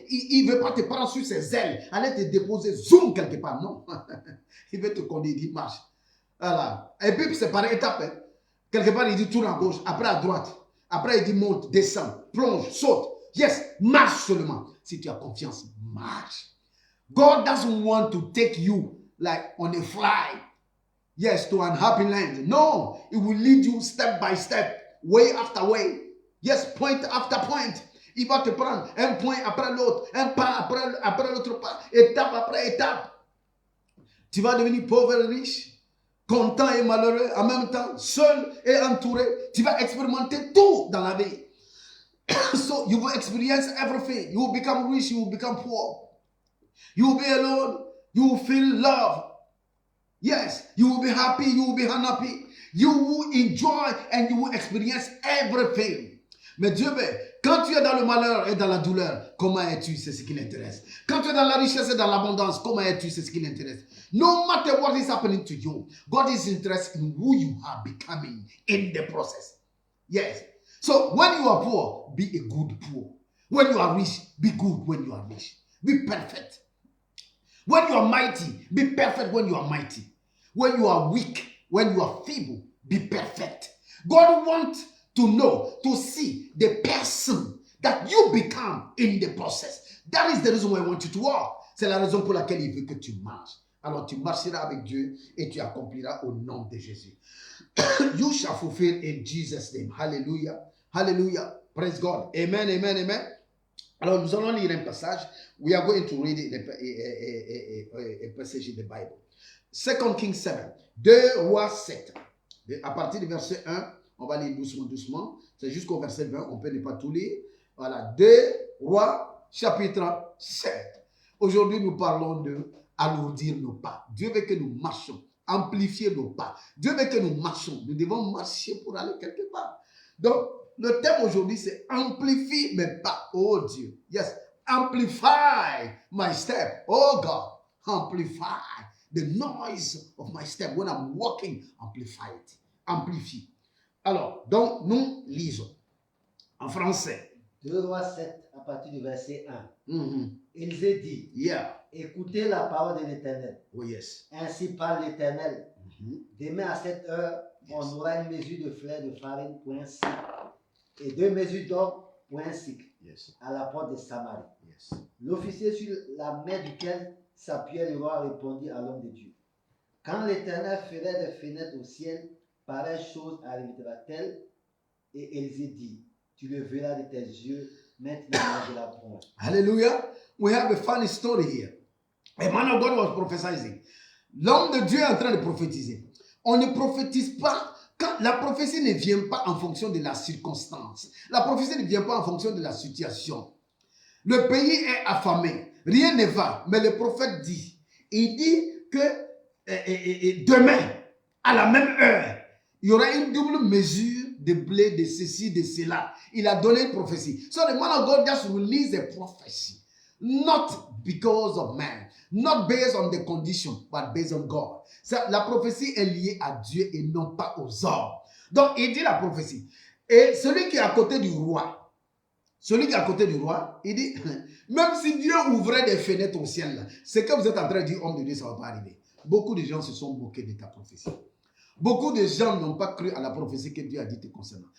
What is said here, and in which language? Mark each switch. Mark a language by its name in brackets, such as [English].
[French] Il ne veut pas te prendre sur ses ailes, aller te déposer, zoom quelque part. Non. Il veut te conduire, il dit marche. Voilà. Et puis, c'est par étapes. Hein. Quelque part, il dit tourne à gauche, après à droite. Après, il dit monte, descend, plonge, saute. Yes, marche seulement. Si tu as confiance, marche. [English] God doesn't want to take you like on a fly. Yes, to an happy land. No, it will lead you step by step, way after way. Yes, point after point. [French] Il va te prendre un point après l'autre, un pas après l'autre pas, étape après étape. Tu vas devenir pauvre et riche, content et malheureux en même temps, seul et entouré. Tu vas expérimenter tout dans la vie. [English] So you will experience everything. You will become rich, you will become poor. You will be alone, you will feel love. Yes, you will be happy, you will be unhappy. You will enjoy and you will experience everything. [French] Mais Dieu veut, quand tu es dans le malheur et dans la douleur, comment es-tu? C'est ce qui l'intéresse. Quand tu es dans la richesse et dans l'abondance, comment es-tu? C'est ce qui l'intéresse. [English] No matter what is happening to you, God is interested in who you are becoming in the process. Yes. So when you are poor, be a good poor. When you are rich, be good when you are rich. Be perfect. When you are mighty, be perfect when you are mighty. When you are weak, when you are feeble, be perfect. God wants to know, to see the person that you become in the process. That is the reason why I want you to walk. [French] C'est la raison pour laquelle il veut que tu marches. Alors tu marcheras avec Dieu et tu accompliras au nom de Jésus. [English] You shall fulfill in Jesus' name. Hallelujah. Hallelujah. Praise God. Amen, amen, amen. [French] Alors nous allons lire un passage. [English] We are going to read a passage in the Bible. 2 Kings 7. 2 Rois 7. [French] À partir du verset 1, on va lire doucement, doucement. C'est jusqu'au verset 20. On peut ne pas tout lire. Voilà. 2 Rois, chapitre 7. Aujourd'hui, nous parlons de alourdir nos pas. Dieu veut que nous marchions. Amplifier nos pas. Dieu veut que nous marchions. Nous devons marcher pour aller quelque part. Donc, le thème aujourd'hui, c'est amplifie mes pas. Oh Dieu. [English] Yes. Amplify my step. Oh God. Amplify the noise of my step. When I'm walking, amplify it. [French] Amplifie. Alors, donc, nous lisons en français. 2 Rois 7, à partir du verset 1. Il est dit, yeah. Écoutez la parole de l'Éternel. Oh yes. Ainsi parle l'Éternel. Demain à cette heure, on aura une mesure de fleur de farine pour un cycle et 2 mesures d'or pour un cycle à la porte de Samarie. L'officier sur la main duquel s'appuyait le roi répondit à l'homme de Dieu. Quand l'Éternel ferait des fenêtres au ciel, pareille chose arrivera-t-elle? Et Élisée dit, tu le verras de tes yeux, maintenant de la bronze. Hallelujah. [English] We have a funny story here. A man of God was prophesying. [French] L'homme de Dieu est en train de prophétiser. On ne prophétise pas quand la prophétie ne vient pas en fonction de la circonstance. La prophétie ne vient pas en fonction de la situation. Le pays est affamé. Rien ne va. Mais le prophète dit, il dit que demain, à la même heure, il y aura une double mesure de blé, de ceci, de cela. Il a donné une prophétie. [English] So the man of God just released a prophecy. Not because of man. Not based on the condition, but based on God. [French] La prophétie est liée à Dieu et non pas aux hommes. Donc, il dit la prophétie. Et celui qui est à côté du roi, il dit, même si Dieu ouvrait des fenêtres au ciel, là, c'est que vous êtes en train de dire, homme de Dieu, ça ne va pas arriver. Beaucoup de gens se sont moqués de ta prophétie. Beaucoup de gens n'ont pas cru à la prophétie que Dieu a dit te concernant.